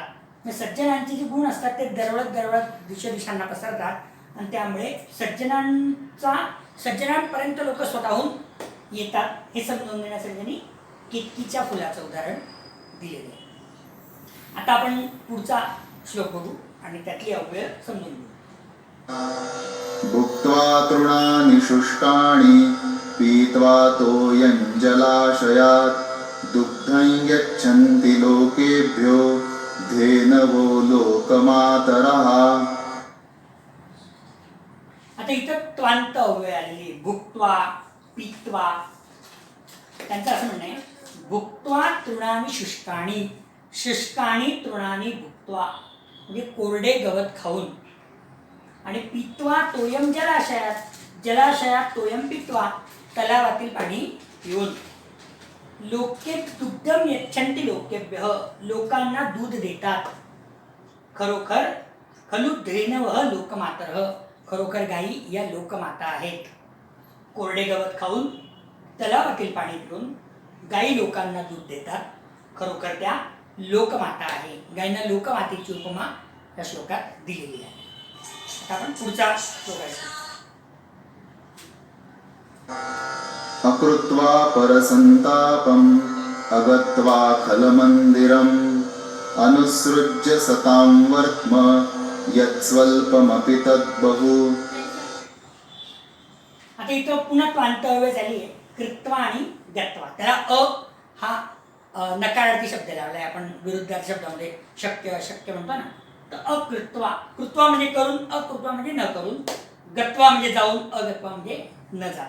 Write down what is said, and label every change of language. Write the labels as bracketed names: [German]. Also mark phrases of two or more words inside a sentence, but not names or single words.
[Marathi] म्हणजे सज्जनांचे जे गुण असतात ते दरवळत दरवळत दिशांना पसरतात आणि त्यामुळे सज्जनांपर्यंत लोक स्वतःहून येतात. हे समजून घेण्यासाठी त्यांनी केतकीच्या फुलाचं उदाहरण दिलेलं आहे. आता आपण पुढचा श्लोक बघू आणि त्यातली अव्यय समजून घेऊ. [Sanskrit] भुक्त्वा तृणानि शुष्काणि पीत्वा तोयं जलाशयात् दुग्धं यच्छन्ति लोकेभ्यो धेनवो लोकमातरः. [Marathi] आता इथं त्वांत अव्यय आलेली, [Sanskrit] भुक्त्वा, पीत्वा. [Marathi] त्यांचं असं म्हणणं आहे, [Sanskrit] भुक्त्वा तृणानि शुष्काणि, शुष्काणि तृणानि भुक्त्वा [Marathi] म्हणजे कोरडे गवत खाऊन, [Sanskrit] आणि पीत्वा तोयम जलाशयात, जलाशयात तोयम पीत्वा [Marathi] तलावातील पाणी पिऊन, [Sanskrit] लोके दुग्धम यच्छन्ति लोकेभ्यः [Marathi] लोकांना दूध देतात. [Sanskrit] खरोखर खलु धेनवः लोकमातरः, [Marathi] खरोखर गायी या लोकमाता आहेत. कोरडे गवत खाऊन तलावातील पाणी पिऊन गायी लोकांना दूध देतात. खरोखर त्या लोकमाता आहे. गायींना लोकमातेची उपमा या श्लोकात दिलेली आहे. आता आपण पुढचा श्लोक आहे. [Sanskrit] अकृत्वा परसंतापम् अगत्वा खलमन्दिरम् अनुसृज्य सतां वर्त्म यत्स्वल्पमपि तद्बहु. [Marathi] आता इथं पुन्हा क्वांतव्य झाली आहे. कृत्वा आणि गत्वा, त्याला हा नकारार्थी शब्द लावलाय आपण विरुद्धार्थी शब्दामध्ये. शक्य अशक्य म्हणतो ना, तर अकृत्वा, कृत्वा म्हणजे करून, अकृत्वा म्हणजे न करून, गत्वा म्हणजे जाऊन, अगत्वा म्हणजे न जाता.